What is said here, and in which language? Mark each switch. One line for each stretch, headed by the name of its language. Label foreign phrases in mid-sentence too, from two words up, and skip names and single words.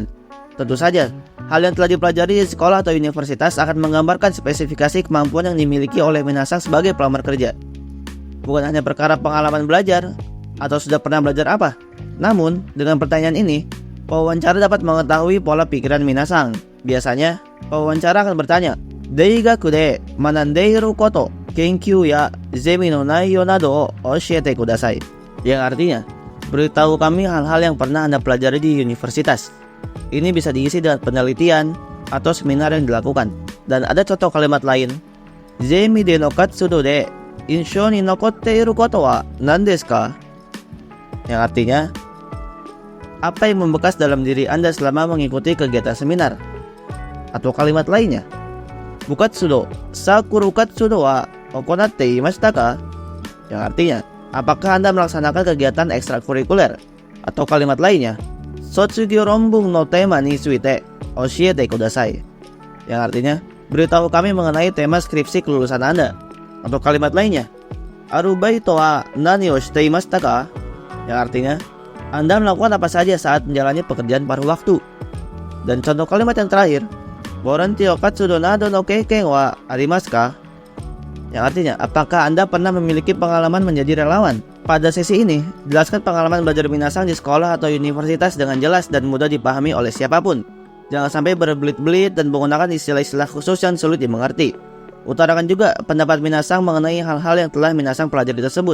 Indonesian: Tentu saja, hal yang telah dipelajari di sekolah atau universitas akan menggambarkan spesifikasi kemampuan yang dimiliki oleh minasang sebagai pelamar kerja. Bukan hanya perkara pengalaman belajar atau sudah pernah belajar apa. Namun, dengan pertanyaan ini, pewawancara dapat mengetahui pola pikiran minasang. Biasanya, pewawancara akan bertanya,
Japanese: 大学で学んでいること、研究やゼミの内容などを教えてください.
Indonesian: Yang artinya, beritahu kami hal-hal yang pernah Anda pelajari di universitas. Ini bisa diisi dengan penelitian atau seminar yang dilakukan. Dan ada contoh kalimat lain,
Japanese: ゼミでの活動で印象に残っていることは何ですか?
Indonesian: Yang artinya, apa yang membekas dalam diri Anda selama mengikuti kegiatan seminar? Atau kalimat lainnya,
Japanese: 部活動・サークル活動は行っていましたか?
Indonesian: Yang artinya, apakah Anda melaksanakan kegiatan ekstrakurikuler? Atau kalimat lainnya,
Japanese: 卒業論文のテーマについて教えてください.
Indonesian: Yang artinya, beritahu kami mengenai tema skripsi kelulusan Anda. Atau kalimat lainnya,
Japanese: アルバイトは何をしていましたか?
Indonesian: Yang artinya, Anda melakukan apa saja saat menjalani pekerjaan paruh waktu. Dan contoh kalimat yang terakhir,
Japanese: ボランティア活動などの経験はありますか?
Indonesian: Yang artinya, apakah Anda pernah memiliki pengalaman menjadi relawan? Pada sesi ini, jelaskan pengalaman belajar minasang di sekolah atau universitas dengan jelas dan mudah dipahami oleh siapapun. Jangan sampai berbelit-belit dan menggunakan istilah-istilah khusus yang sulit dimengerti. Utarakan juga pendapat minasang mengenai hal-hal yang telah minasang pelajari tersebut.